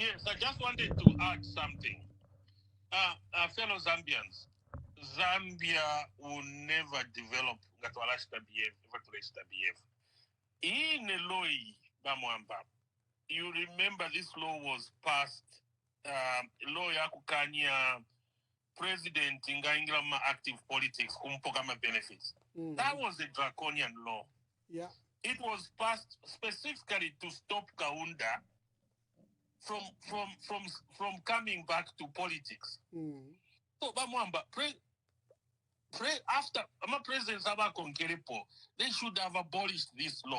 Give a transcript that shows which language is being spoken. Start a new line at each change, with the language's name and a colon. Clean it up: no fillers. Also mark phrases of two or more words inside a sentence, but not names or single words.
English: Yes, I just wanted to add something. Fellow Zambians, Zambia will never develop in a law, you remember this law was passed, law
Bemba: ya kukanya president ingaingira active politics kumpokama benefits.
English: That was a draconian law. Yeah. It was passed specifically to stop Kaunda from coming back to politics. So Bamwamba, after President Saba Konkerepo, they should have abolished this law.